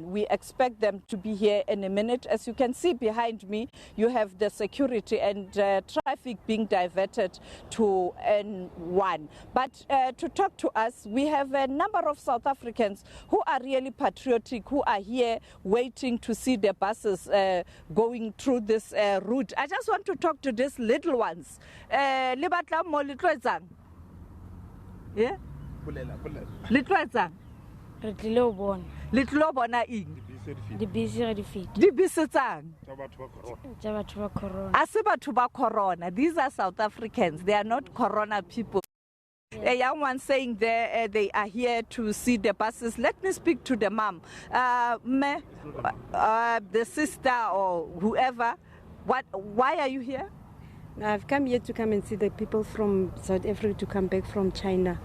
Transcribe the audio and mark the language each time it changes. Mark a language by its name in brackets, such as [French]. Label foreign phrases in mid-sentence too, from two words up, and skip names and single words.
[English] We expect them to be here in a minute. As you can see behind me, you have the security and traffic being diverted to N1. But to talk to us, we have a number of South Africans who are really patriotic, who are here waiting to see the buses going through this route. I just want to talk to these little ones. Yeah? [Southern Sotho] Litloetsang re tlile ho bona litlo bona eng dibese ga di feta dibese tsang tsa batho ba corona a se batho ba corona. [English] These are South Africans, they are not corona people. A young one saying they are here to see the buses. Let me speak to the mom, the sister or whoever. Why are you here? I've come here to come and see the people from South Africa to come back from China.